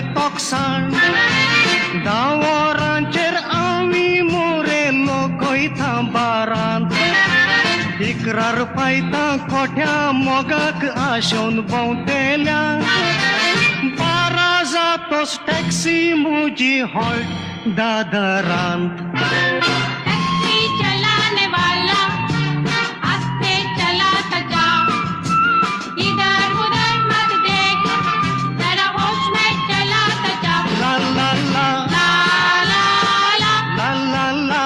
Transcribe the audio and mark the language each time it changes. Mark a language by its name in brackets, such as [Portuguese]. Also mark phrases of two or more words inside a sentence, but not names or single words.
[Konkani] तोकसाण 10 वरांचेर आमी मोरे लोकयता बारांत 11 पायता कोठ्या मोगाक आशोवन भोंवतेल्यान 12 जातोच टॅक्सी म्हजी हॉल्ट दादरांत [Hindi] टैक्सी चलाने वाला आस्ते चलाता जा इधर उधर मत देख जरा होश में चलाता जा ला ला ला ला ला ला ला ला ला